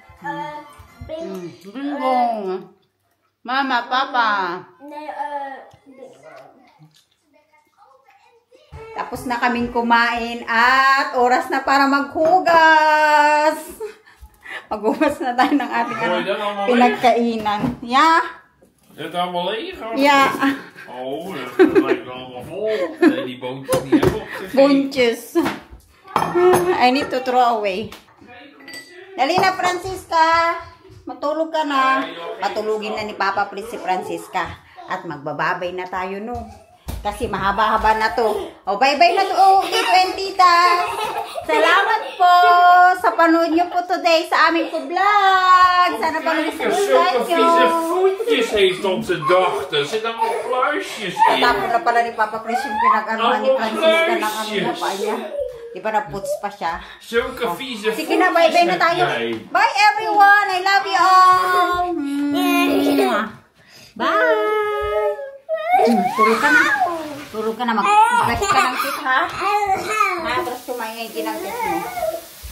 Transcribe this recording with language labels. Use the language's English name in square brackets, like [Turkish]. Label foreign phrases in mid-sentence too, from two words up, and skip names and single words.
[Filipino] Bingo. Mama, Papa. Tapos na kaming kumain at oras na para maghugas. Maghugas na tayo ng ating pinagkainan. [English] Yeah. [Dutch] Is het allemaal leeg? Ja. Oh, dat lijkt wel allemaal vol. Nee, die boontjes die hebben op zich. [English] Bunches. I need to throw away. [Filipino] Dali na, Francisca. Matulog ka na. Patulugin na ni Papa please si Francisca. At magbababay na tayo no. Kasi mahaba-haba na to. O, bye-bye na to. Okay, 20 ta. Salamat po sa panood nyo po today sa aming vlog. Sana panood sa [Dutch] Zulke vieze voetjes heeft onze dochter. Zit allemaal pluisjes in. [Filipino] Tapos na pala ni Papa Chris yung pinag-anuhan ni Francisca ng ano na pa niya. Di ba na-puts pa siya? [Dutch] Zulke vieze voetjes. [Filipino] Sige na, bye-bye na tayo. [English] Bye everyone. I love you all. Bye. [Filipino] Tulog ka na. Tulog ka na. Mag-brush ka ng teeth ha. Tapos kumain din ang teeth mo.